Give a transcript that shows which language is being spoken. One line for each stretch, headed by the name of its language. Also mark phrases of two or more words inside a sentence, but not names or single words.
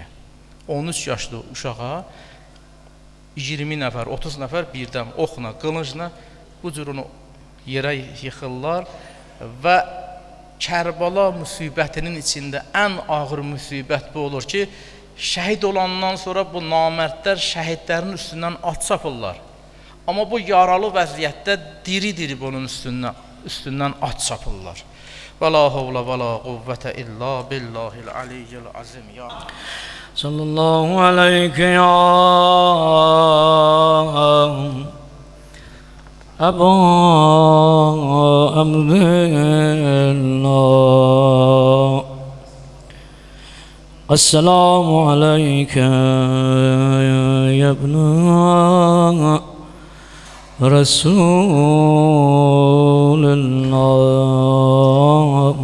Azerbaijani: 13 yaşlı uşağa 20 nəfər, 30 nəfər birdən oxla, qılıncla bu cür onu yerə yıxırlar və Kərbala müsibətinin içində ən ağır müsibət bu olur ki, şəhid olandan sonra bu namərdlər şəhidlərin üstündən at çapırlar. Amma bu yaralı vəziyyətdə diri-diri bunun üstündən at çapırlar.
Arabic: ولا حول ولا قوة إلا بالله العلي العظيم. Ya صلى الله عليك يا أبو عبد الله. السلام عليك يا ابن رسول الله.